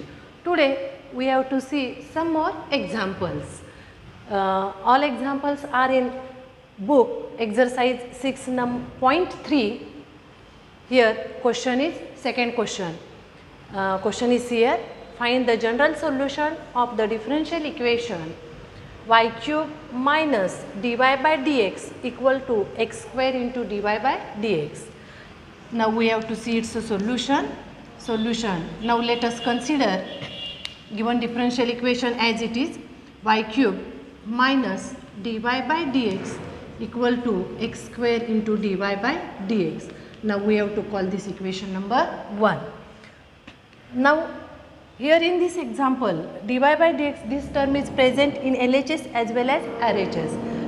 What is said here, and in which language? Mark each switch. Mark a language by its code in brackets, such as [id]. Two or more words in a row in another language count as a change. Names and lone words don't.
[en] Today we have to see some more examples. All examples are in book exercise 6.3. Here question is second question. Question is here, find the general solution of the differential equation y cube minus dy by dx equal to x square into dy by dx. Now we have to see its solution. Now let us consider given differential equation as it is, y cube minus dy by dx equal to x square into dy by dx. Now we have to call this equation number 1. Now here in this example, dy by dx, this term is present in LHS as well as RHS.